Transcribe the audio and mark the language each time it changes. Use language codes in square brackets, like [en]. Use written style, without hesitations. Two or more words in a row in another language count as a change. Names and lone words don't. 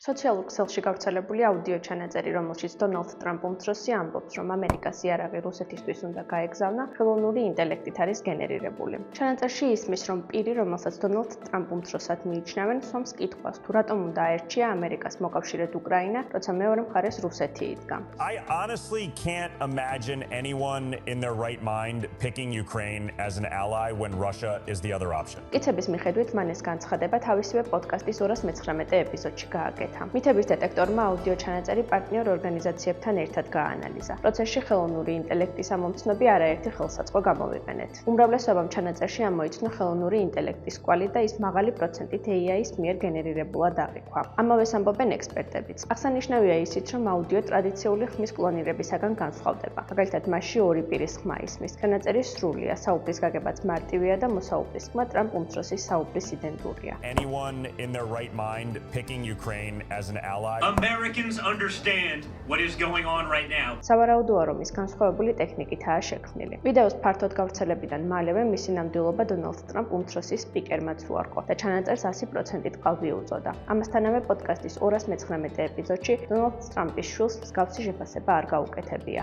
[ka] სოციალურ ქსელში გავრცელებული აუდიო ჩანაწერი, რომელშიც დონალდ ტრამპ უმცროსი ამბობს, რომ ამერიკას იარაღი რუსეთისთვის უნდა გაეგზავნა, ხელოვნური ინტელექტით არის გენერირებული. ჩანაწერში ისმის, რომ პირი, რომელსაც დონალდ ტრამპ უმცროსად მიიჩნევენ, სვამს კითხვას, თუ რატომ უნდა აერჩია ამერიკას მოკავშირედ უკრაინა, როცა მეორე მხარეს რუსეთი იდგა. [en] I honestly can't imagine anyone in their right mind picking Ukraine as an ally when Russia is the other option. [ka] მტკიცების მიხედვით მან ეს განცხადება თავისივე პოდკასტის 219 ეპიზოდში გააკეთა. მითების დეტექტორმა აუდიო ჩანაწერი პარტნიორ ორგანიზაციებთან ერთად გააანალიზა. პროცესში ხელოვნური ინტელექტის ამომცნობი არაერთი ხელსაწყო გამოვიყენეთ. უმრავლესობამ ჩანაწერში ამოიცნო ხელოვნური ინტელექტის კვალი და ის მაღალი პროცენტით AI-ის მიერ გენერირებულად აღიქვა. ამავეს ამბობენ ექსპერტებიც. აღსანიშნავია ისიც, რომ აუდიო ტრადიციული ხმის კლონირებისაგან განსხვავდება. მაგალითად, მასში ორი პირის ხმა ისმის. ჩანაწერი სრულია, საუბრის გაგებაც მარტივია და მოსაუბრის ხმა ტრამპ უმცროსის საუბრის იდენტურია. [en] Anyone in their right mind picking Ukraine as an ally. Americans understand what is going on right now. [ka] სავარაუდოა, რომ ის განსხვავებული ტექნიკითაა შექმნილი. ვიდეოს ფართოდ გავრცელებიდან მალევე მისი ნამდვილობა დონალდ ტრამპ უმცროსის სპიკერმაც უარყო და ჩანაწერს 100%-ით ყალბი უწოდა. ამასთანავე პოდკასტის 219 ეპიზოდში დონალდ ტრამპის შვილს მსგავსი შეფასება არ გაუკეთებია.